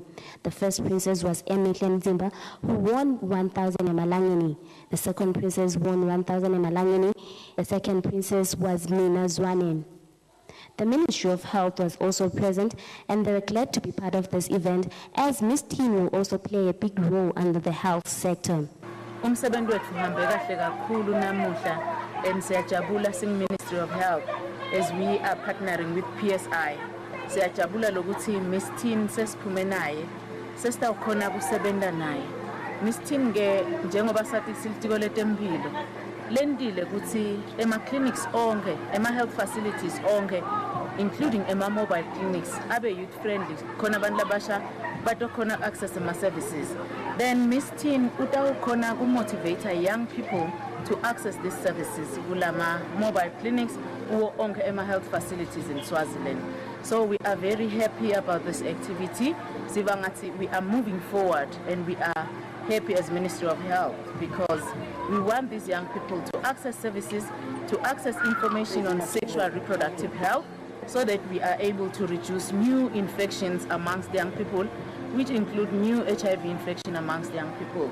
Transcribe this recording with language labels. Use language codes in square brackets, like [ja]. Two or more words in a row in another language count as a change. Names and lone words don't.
[en] The first princess was Emihle Nzimba, who won 1,000 emalangeni. The second princess won 1,000 emalangeni. The second princess was Mina Zwanen. The Ministry of Health was also present, and they were glad to be part of this event, as Miss Teen will also play a big role under the health sector. [ss] Umsebenzi wethu uhambe kahle kakhulu namuhla and siyajabula sing-Ministry of Health [en] as we are partnering with PSI. [ss] Siyajabula lokuthi Miss Teen sesiphume naye, sesitawukhona kusebenza naye. Miss Teen ke njengoba sathi silitiko letempilo lendile ukuthi ema-clinics onke, ema- [en] health facilities [ss] onke, including ema- [en] mobile clinics, [ss] abe youth-friendly, khona abantu labasha batokhona access ema-services. [en] Then Miss Teen [ss] utawukhona kumotivate [en] young people to access these services kulama mobile clinics or onke ema-health facilities in Swaziland. So we are very happy about this activity. Sivangati, we are moving forward and we are happy as Ministry of Health because we want these young people to access services, to access information on sexual reproductive health so that we are able to reduce new infections amongst young people, which include new HIV infection amongst young people.